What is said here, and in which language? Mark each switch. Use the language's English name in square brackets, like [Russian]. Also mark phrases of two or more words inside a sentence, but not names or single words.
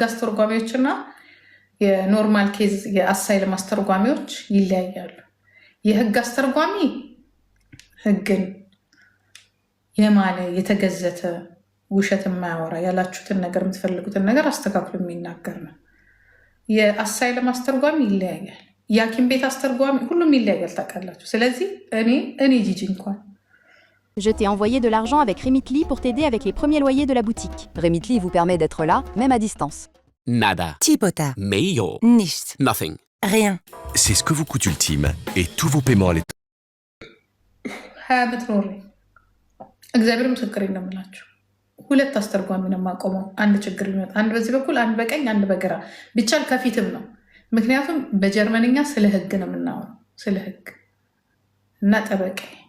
[Amharic] አስተርጓሚዎችና የኖርማል ኬዝ የአሳይለም አስተርጓሚዎች ይለያያሉ። የህግ አስተርጓሚ ህግን የማለ የተገዘተ ውሸት የማያወራ ያላችሁትን ነገር የምትፈልጉትን ነገር አስተካክሎ የሚናገር ነው። የአሳይለም አስተርጓሚ ይለያያል። የሐኪም ቤት አስተርጓሚ ሁሉም ይለያያል። ታውቃላችሁ። ስለዚህ እኔ ጂጂ እንኳን [French] Je t'ai envoyé de l'argent avec Remitly pour t'aider avec les premiers loyers de la boutique. Remitly vous permet d'être là, même à distance. [Spanish] Nada. [Greek] Tipota. [Portuguese] Meio. [German] Nichts. [English] Nothing. [French] Rien. C'est ce que vous coûte Ultime et tous vos paiements à l'état. [Amharic] በትኖሪ እግዚአብሔር ምስክሬ ነው የምላችሁ። ሁለት አስተርጓሚ ነው የማቆመው። አንድ ችግር ሊመጣ አንድ በዚህ በኩል አንድ በቀኝ አንድ በግራ ቢቻል ከፊትም ነው። ምክንያቱም በጀርመንኛ ስለ ህግ ነው የምናወራው። ስለ ህግ እና ጠበቃ